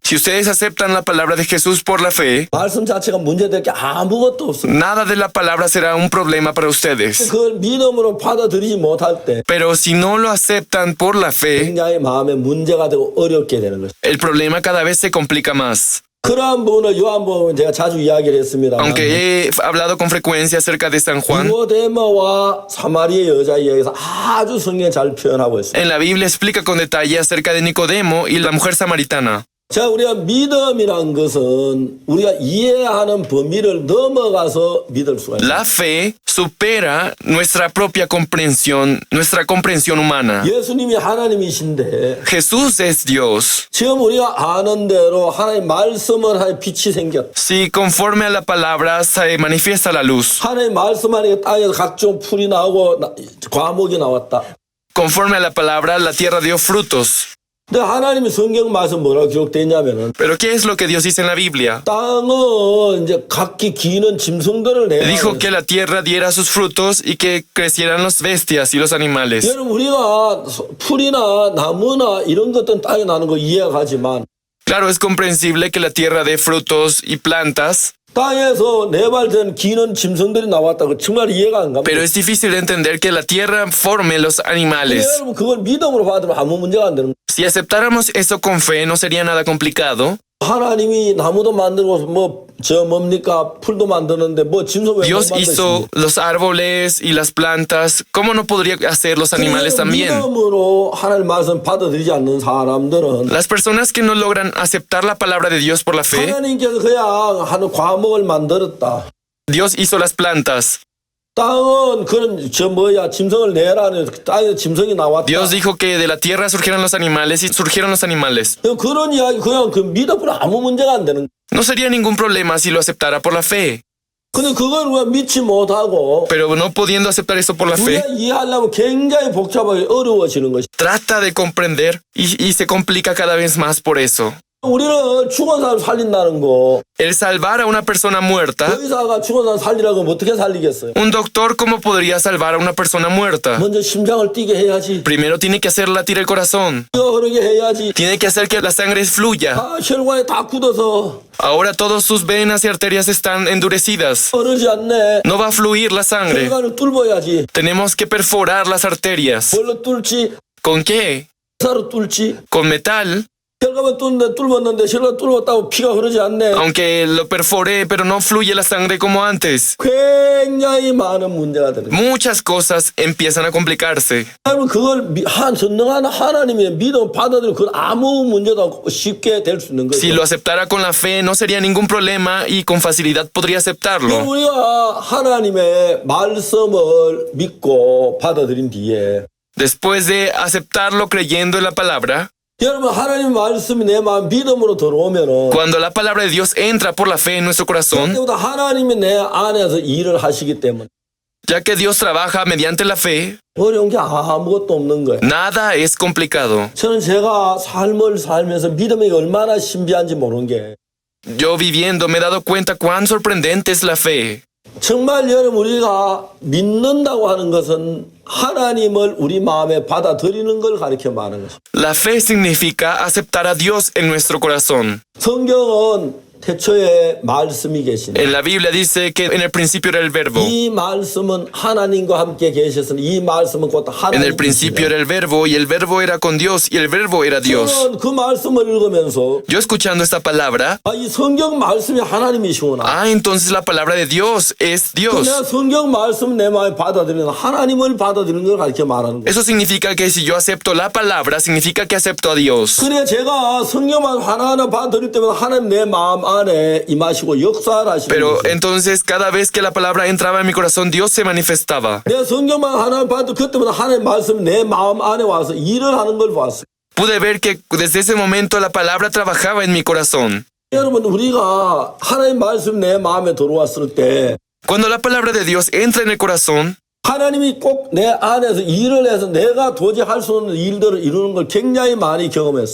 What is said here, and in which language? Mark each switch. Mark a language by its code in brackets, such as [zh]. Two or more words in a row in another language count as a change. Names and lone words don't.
[es] Si ustedes aceptan la palabra de Jesús por la fe, [ko] 말씀 자체가 문제될 게 아무것도 없어요. [es] nada de la palabra será un problema para ustedes. [ko] 그걸 믿음으로 받아들이지 못할 때 [es] Pero si no lo aceptan por la fe, [ko] 굉장히 마음에 문제가 되고 어렵게 되는 거죠. [es] el problema cada vez se complica más. [ko] 그러한 부분을 요한복음은 제가 자주 이야기를 했습니다. [es] Aunque he hablado con frecuencia acerca de San Juan, [ko] 니고데모와 사마리아 여자에 의해서 아주 성경에 잘 표현하고 있습니다. [es] en la Biblia explica con detalle acerca de Nicodemo y la mujer samaritana. [ko] 자, 우리가 믿음이란 것은 우리가 이해하는 범위를 넘어가서 믿을 수가 있어요. [es] La fe supera nuestra propia comprensión, nuestra comprensión humana. [ko] 예수님이 하나님이신데 [es] Jesús es Dios. [ko] 지금 우리가 아는 대로 하나님 말씀을 하여 빛이 생겼다. [es] Si conforme a la palabra se manifiesta la luz, [ko] 하나님 말씀 안에 땅에서 각종 풀이 나오고 과목이 나왔다. [es] conforme a la palabra la tierra dio frutos. [ko] 근데 하나님이 성경 말씀 뭐라고 기록되어 있냐면은 [es] Pero ¿qué es lo que Dios dice en la Biblia? [ko] 땅은 이제 각기 기는 짐승들을 내라. [es] Dijo que la tierra diera sus frutos y que crecieran las bestias y los animales. [ko] 여러분 우리가 풀이나 나무나 이런 것들은 땅에 나는 거 이해가지만 [es] Claro, es comprensible que la tierra dé frutos y plantas, [ko] 땅에서 네발된 기는 짐승들이 나왔다고 정말 이해가 안 갑니다. [es] pero es difícil de entender que la tierra forme los animales. [ko] 여러분 그걸 믿음으로 받으면 아무 문제가 안 되는 거예요. [es] Si aceptáramos eso con fe, no sería nada complicado. [ko] 하나님이 나무도 만들고 뭡니까 풀도 만드는데 짐승 왜 못 Dios 만드십니까? [es] hizo los árboles y las plantas. ¿Cómo no podría hacer los animales también? [ko] 믿음으로 하나님 말씀 받아들이지 않는 사람들은 [es] Las personas que no logran aceptar la palabra de Dios por la fe, [ko] 하나님께서 그냥 하는 과목을 만들었다. [es] Dios hizo las plantas. [ko] 땅은 그런 짐승을 내라는 땅에서 짐승이 나왔다. [es] Dios dijo que de la tierra surgieran los animales y surgieron los animales. [ko] 그런 이야기 그냥 그 믿어보면 아무 문제가 안 되는. [es] No sería ningún problema si lo aceptara por la fe. [ko] 근데 그걸 왜 믿지 못하고 [es] Pero no pudiendo aceptar eso por la fe, [ko] 우리가 이해하려면 굉장히 복잡하게 어려워지는 것이. [es] trata de comprender y se complica cada vez más por eso. [ko] 우리는 죽은 사람 살린다는 거. [es] El salvar a una persona muerta, [ko] 의사가 죽은 사람 살리라고 하면 어떻게 살리겠어요? [es] un doctor, ¿cómo podría salvar a una persona muerta? [ko] 먼저 심장을 뛰게 해야지. [es] Primero tiene que hacer latir el corazón. [ko] 뼈 흐르게 해야지. [es] Tiene que hacer que la sangre fluya. [ko] 혈관에 다 굳어서 [es] Ahora todas sus venas y arterias están endurecidas. [ko] 흐르지 않네. [es] No va a fluir la sangre. [ko] 혈관을 뚫어야지. [es] Tenemos que perforar las arterias. [ko] 뭘로 뚫지? [es] ¿Con qué? [ko] 사로 뚫지. [es] Con metal. [ko] 혈관을 뚫었는데 혈관 뚫었다고 피가 흐르지 않네. [es] Aunque lo perforé, pero no fluye la sangre como antes. [ko] 굉장히 많은 문제가 되는. [es] Muchas cosas empiezan a complicarse. [ko] 여러분 그걸 전능한 하나님의 믿음 받아들이면 그건 아무 문제도 없고 쉽게 될 수 있는 거죠. [es] Si lo aceptara con la fe, no sería ningún problema y con facilidad podría aceptarlo. [ko] 우리가 하나님의 말씀을 믿고 받아들인 뒤에 [es] Después de aceptarlo creyendo en la palabra, [ko] 여러분 하나님 말씀이 내 마음 믿음으로 들어오면은 [es] cuando la palabra de Dios entra por la fe en nuestro corazón, [ko] 그때부터 하나님이 내 안에서 일을 하시기 때문에 [es] ya que Dios trabaja mediante la fe, [ko] 어려운 게 아무것도 없는 거예요. [es] nada es complicado. [ko] 저는 제가 삶을 살면서 믿음이 얼마나 신비한지 모르는 게 [es] Yo viviendo me he dado cuenta cuán sorprendente es la fe. [ko] 정말 여러분 우리가 믿는다고 하는 것은 하나님을 우리 마음에 받아들이는 걸 가리켜 말하는 것입니다. [es] La fe significa aceptar a Dios en nuestro corazón. [ko] 성경은 태초에 말씀이 계시네. [es] En la Biblia dice que en el principio era el verbo. [ko] 이 말씀은 하나님과 함께 계셨으니 이 말씀은 곧 [es] En el principio era el verbo y el verbo era con Dios y el verbo era Dios. [ko] 저는 그 말씀을 읽으면서 [es] Yo escuchando esta palabra, [ko] 이 성경 말씀이 하나님이시구나. [es] entonces la palabra de Dios es Dios. [ko] 내가 성경 말씀 내 마음에 받아들이는 하나님을 받아들이는 걸 가르쳐 말하는 거예요. [es] Eso significa que si yo acepto la palabra, significa que acepto a Dios. [ko] 그래 제가 성경만 하나하나 받아들일 때마다 하나님 내 마음 안에 임하시고 역사를 하시는 Pero 거예요. [es] entonces cada vez que la palabra entraba en mi corazón, Dios se manifestaba. [ko] 내 성경만 하나님 받을 그때마다 하나님 말씀 내 마음 안에 와서 일을 하는 걸 봤어요. [es] Pude ver que desde ese momento la palabra trabajaba en mi corazón. [ko] 여러분 우리가 하나님 말씀 내 마음에 들어왔을 때 [es] Cuando la palabra de Dios entra en el corazón, [ko] 하나님이 꼭 내 안에서 일을 해서 내가 도저히 할 수 없는 일들을 이루는 걸 굉장히 많이 경험했어요.